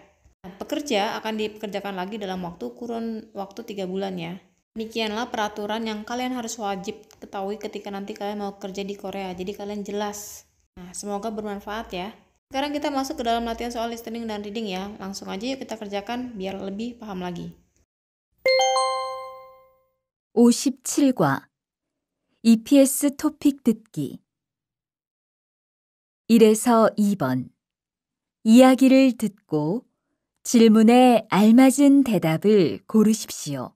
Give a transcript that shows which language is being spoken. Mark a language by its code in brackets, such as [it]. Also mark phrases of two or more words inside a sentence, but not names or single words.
[id] Nah, pekerja akan dipekerjakan lagi dalam kurun waktu 3 bulan ya. Demikianlah peraturan yang kalian harus wajib ketahui ketika nanti kalian mau kerja di Korea. Jadi kalian jelas. Nah, semoga bermanfaat ya. Sekarang kita masuk ke dalam latihan soal listening dan reading ya. Langsung aja yuk kita kerjakan biar lebih paham lagi. [ko] 57과 EPS 토픽 듣기 1에서 2번 이야기를 듣고 질문에 알맞은 대답을 고르십시오.